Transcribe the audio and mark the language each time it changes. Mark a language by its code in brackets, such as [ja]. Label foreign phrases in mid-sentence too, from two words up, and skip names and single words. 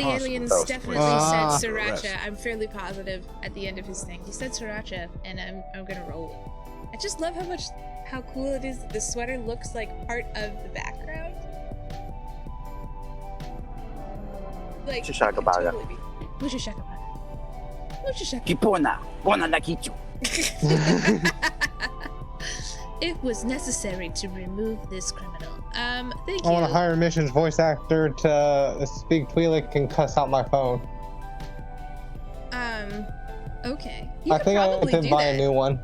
[en] impossible aliens for us to definitely place said you under arrest. sriracha. I'm fairly positive at the end of his thing. He said sriracha, and I'm gonna roll it. I just love how cool it is that the sweater looks like part of the background. Like, Shishakabaga. Mushashakabaga. Mushashakabaga. Kipona. Bona nakichu. It was necessary to remove this criminal. Thank I you. want to hire a missions voice actor to speak Twi'lek and cuss out my phone. Okay. I think I could buy a new one.